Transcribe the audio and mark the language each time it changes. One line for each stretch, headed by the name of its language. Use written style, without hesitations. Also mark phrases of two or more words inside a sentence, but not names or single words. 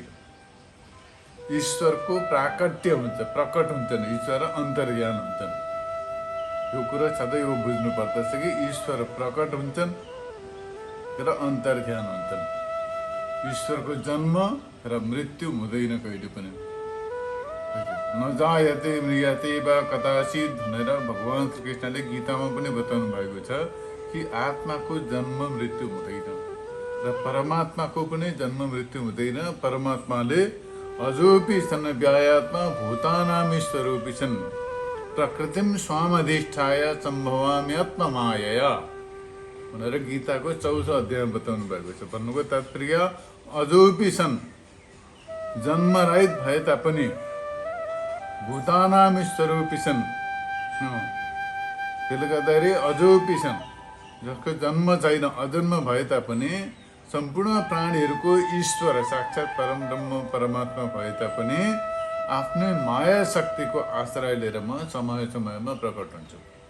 Nepali: ईश्वरको प्राकट्य हुन्छ, प्रकट हुन्छन्, ईश्वर अन्तर्ज्ञान हुन्छन्। यो कुरा सदैव बुझ्नु पर्दछ कि ईश्वर प्रकट हुन्छन् र अन्तर्ज्ञान हुन्छन्। ईश्वरको जन्म र मृत्यु हुँदैन कहिले पनि।
Sanskrit: नजायते म्रियते वा कदाचित
Nepali: भनेर भगवान श्री कृष्णले गीतामा पनि बताउनु भएको छ कि आत्माको जन्म मृत्यु हुँदैन र परमात्माको पनि जन्म मृत्यु हुँदैन।
Sanskrit: परमात्माले अजोपि सन् व्यायात्मा भूतानामीश्वरोपि सन् प्रकृतिम स्वामधिष्ठाय सम्भवामि आत्ममायया
Nepali: भनेर गीताको 14औं अध्यायमा बताउनु भएको छ। भन्नुको तात्पर्य
Sanskrit: अजोपि सन्,
Nepali: जन्मरहित भए तापनि
Sanskrit: भूतानामीश्वरोपि सन्,
Nepali: त्यसले गर्दाखेरि
Sanskrit: अजोपि सन्,
Nepali: जसको जन्म छैन, अजन्म भए तापनि सम्पूर्ण प्राणीहरूको ईश्वर साक्षात परम ब्रह्म परमात्मा भए तापनि आफ्नै माया शक्तिको आश्रय लिएर म समय समयमा प्रकट हुन्छु।